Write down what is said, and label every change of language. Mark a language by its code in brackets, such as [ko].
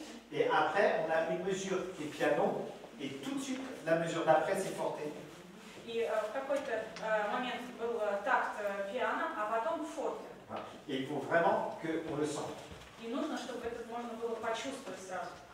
[fr] Et après, on a une mesure qui est piano, et tout de suite, la mesure d'après, c'est forte. [ru] И в какой-то момент был такт пиано, а потом форте. [fr] Et il faut vraiment qu'on le sente. [ru] И нужно, чтобы это можно было почувствовать сразу.